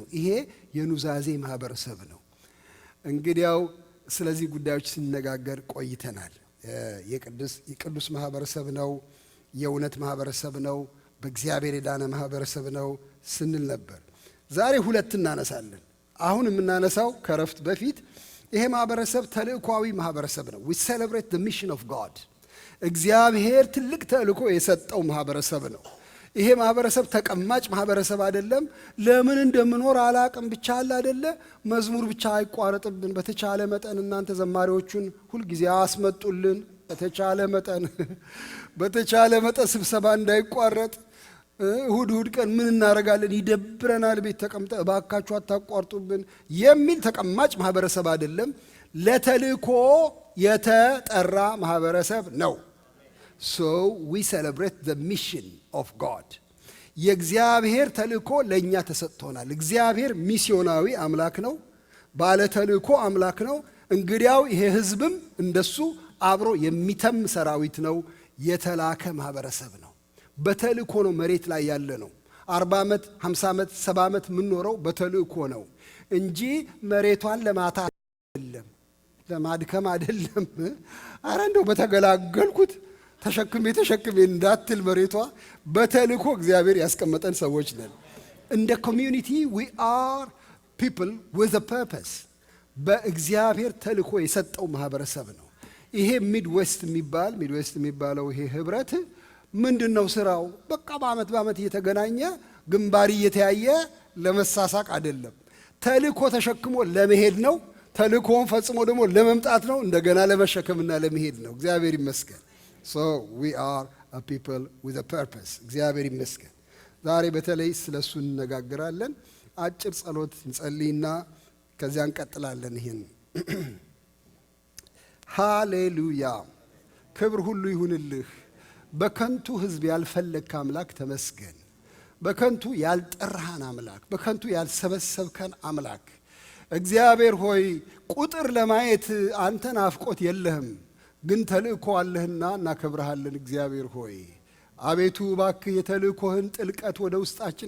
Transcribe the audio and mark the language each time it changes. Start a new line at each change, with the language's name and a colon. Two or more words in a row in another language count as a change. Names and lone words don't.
Amharic: ይሄ የኑዛዜ ማህበረሰብ ነው። እንግዲያው ስለዚህ ጉዳዮች ስንነጋገር ቆይተናል። የቅዱስ ማህበረሰብ ነው፣ የእውነት ማህበረሰብ ነው፣ በእግዚአብሔር የዳነ ማህበረሰብ ነው ስንል ነበር። ዛሬ ሁለት እናነሳለን። አሁን የምናነሳው ከረፍት በፊት ይሄ ማህበረሰብ ተልእኮአዊ ማህበረሰብ ነው።
English: we celebrate the mission of God።
Amharic: እግዚአብሔር ትልቅ ተልእኮ የሰጠው ማህበረሰብ ነው። ይሄ ማህበረሰብ ተቀማጭ ማህበረሰብ አይደለም። ለምን እንደምኖር አላቅም ብቻ አለ አይደለ? መዝሙር ብቻ አይቋረጥብን። በተቻለ መጠን እናንተ ዘማሪዎቹን ሁልጊዜ አስመጡልን። በተቻለ መጠን ስብሰባ እንዳይቋረጥ። እሁድ ቀን ምን እናደርጋለን? ይደብረናል ቤት ተቀምጠ፣ እባካችሁ አታቋርጡብን የሚል ተቀማጭ ማህበረሰብ አይደለም። ለተልእኮ የተጠራ ማህበረሰብ ነው።
English: So we celebrate the mission of God።
Amharic: የእግዚአብሔር ተልእኮ ለእኛ ተሰጥቶናል። እግዚአብሔር ሚስዮናዊ አምላክ ነው፣ ባለ ተልእኮ አምላክ ነው። እንግዲያው ይሄ ህዝብም እንደሱ አብሮ የሚተም ሰራዊት ነው። የተላከ ማህበረሰብ ነው። በተልእኮ ነው መሬት ላይ ያለ ነው። 40 ዓመት 50 ዓመት 70 ዓመት የምንኖረው በተልእኮ ነው እንጂ መሬቷን ለማታ አይደለም፣ ለማድከም አይደለም። አረ እንደው በተገላገልኩት ተሸክሜ እንዳትል መሬቷ። በተልእኮ እግዚአብሔር ያስቀመጠን ሰዎች ነን። እንደ ኮሚዩኒቲ
English: we are people with a purpose።
Amharic: በእግዚአብሔር ተልእኮ የሰጠው ማህበረሰብ ነው። ይሄ ሚድዌስት የሚባለው ይሄ ህብረት ምንድነው ስራው? በቃ በአመት እየተገናኘ ግንባር እየተያየ ለመሳሳቅ አይደለም። ተልእኮ ተሸክሞ ለመሄድ ነው። ተልእኮውን ፈጽሞ ደግሞ ለመምጣት ነው። እንደገና ለመሸከምና ለመሄድ ነው። እግዚአብሔር ይመስገን።
English: So we are a people with a purpose።
Amharic: እግዚአብሔር ይመስገን። ዛሬ በተለይ ስለሱ እንነጋገራለን። አጭር ጸሎት እንጸልይና ከዚያ እንቀጥላለን። ይሄን ሃሌሉያ፣ ክብር ሁሉ ይሁንልህ። በከንቱ ህዝብ ያልፈለግከ አምላክ ተመስገን። በከንቱ ያልጠራህን አምላክ፣ በከንቱ ያልሰበሰብከን አምላክ እግዚአብሔር ሆይ ቁጥር ለማየት አንተ ናፍቆት የለህም፣ ግን ተልእኮ አለህና እናከብረሃለን። እግዚአብሔር ሆይ አቤቱ እባክህ የተልእኮህን ጥልቀት ወደ ውስጣችን